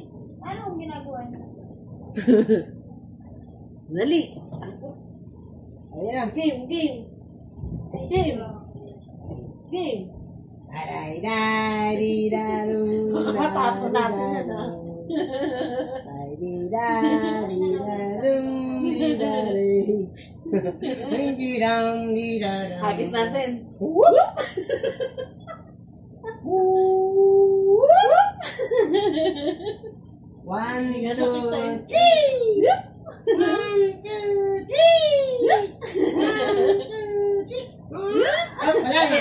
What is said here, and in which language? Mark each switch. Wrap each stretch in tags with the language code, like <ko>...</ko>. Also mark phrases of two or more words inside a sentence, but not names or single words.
<tl>Anong ginagawa niya? dali. Ayun na. Game, game. Game. Game. Aray, dari, daru, Matapon natin yan, ha? Ay, di, dari, daru, di, dari. Di, dam, di, daru. Hagis natin. One, Hindi nga two, nakita eh. three! 1, 2, 3! 1, 2, 3! Oh, wala na,</tl>